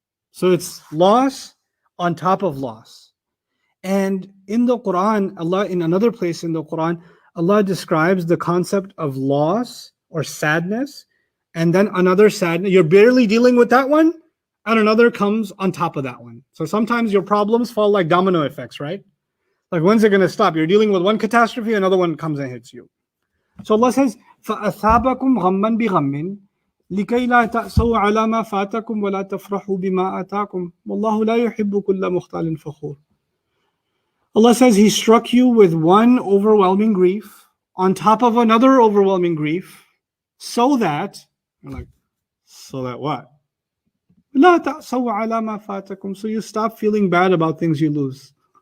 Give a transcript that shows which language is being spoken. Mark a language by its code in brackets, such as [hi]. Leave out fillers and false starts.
[en] So it's loss on top of loss. And in the Quran, Allah, in another place in the Quran, Allah describes the concept of loss or sadness, and then another sadness. You're barely dealing with that one, and another comes on top of that one. So sometimes your problems fall like domino effects, right? Like when's it going to stop? You're dealing with one catastrophe, another one comes and hits you. So Allah says, [ar] فَأَثَابَكُمْ غَمًّا بِغَمٍّ لِكَيْ لَا تَأْسَوْا عَلَى مَا فَاتَكُمْ وَلَا تَفْرَحُوا بِمَا آتَاكُمْ وَاللَّهُ لَا يُحِبُّ كُلَّ مُخْتَالٍ فَخُورٍ. [en] Allah says He struck you with one overwhelming grief on top of another overwhelming grief, so that, you're like, so that what? [ar] لَا تَأْسَوْا عَلَى مَا فَاتَكُمْ. [en] So you stop feeling bad about things you lose.